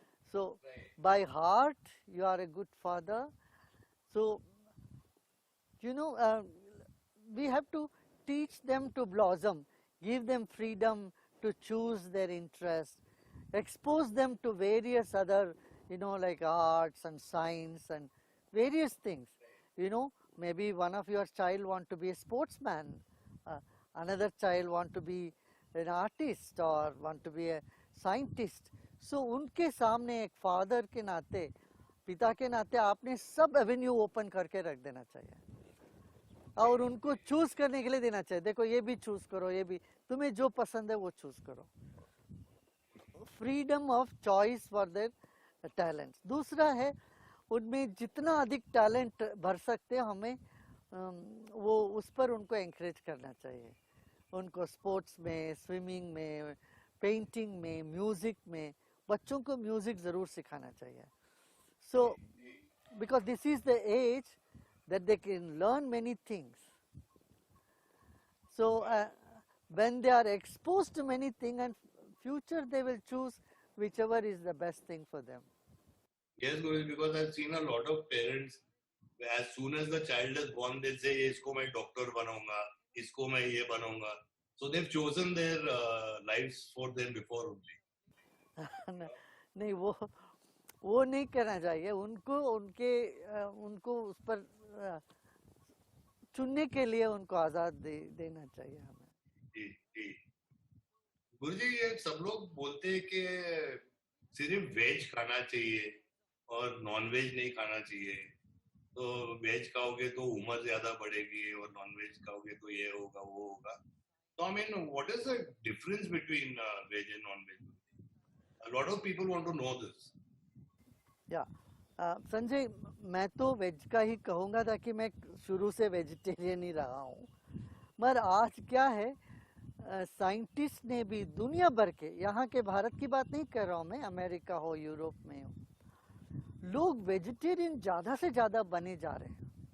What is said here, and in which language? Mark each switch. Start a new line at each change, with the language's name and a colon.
English: So by heart you are a good father. So you know, we have to teach them to blossom, give them freedom to choose their interests, expose them to various other, you know, like arts and science and various things. You know, maybe one of your child want to be a sportsman, another child want to be an artist or want to be a scientist.
Hindi: So उनके सामने एक father के नाते, पिता के नाते आपने सब एवेन्यू ओपन करके रख देना चाहिए और उनको चूज करने के लिए देना चाहिए। देखो ये भी चूज करो, ये भी, तुम्हें जो पसंद है वो चूज करो।
English: Freedom of choice for their talents.
Hindi: दूसरा है उनमें जितना अधिक टैलेंट भर सकते हैं हमें वो उस पर उनको एंकरेज करना चाहिए। उनको स्पोर्ट्स में, स्विमिंग में, पेंटिंग में, म्यूज़िक में, बच्चों को म्यूज़िक ज़रूर सिखाना चाहिए।
English: So because this is the age that they can learn many things. So when they are exposed to many things and future they will choose whichever is the best thing for them. Yes, Guruji, because I've seen a lot of parents, as soon as the child is born, they say,
Hindi: इसको मैं doctor बनाऊंगा, इसको मैं ये बनाऊंगा.
English: So they've chosen their lives for them before only.
Hindi: नहीं, वो नहीं करना चाहिए। उनको उनको उस पर चुनने के लिए उनको आजाद देना चाहिए हमें। जी जी। गुरुजी, ये सब लोग बोलते हैं कि सिर्फ वेज खाना चाहिए और नॉन वेज नहीं खाना चाहिए। तो वेज खाओगे तो उम्र ज्यादा बढ़ेगी और नॉन वेज खाओगे तो ये होगा वो होगा।
English: तो I mean what is the difference between veg and non veg? A lot of people want to know this.
Hindi: या संजय, मैं तो वेज का ही कहूँगा ताकि मैं शुरू से वेजिटेरियन ही रहा हूँ। मगर आज क्या है, साइंटिस्ट ने भी दुनिया भर के, यहाँ के भारत की बात नहीं कर रहा हूँ मैं, अमेरिका हो, यूरोप में हो, लोग वेजिटेरियन ज़्यादा से ज़्यादा बने जा रहे हैं।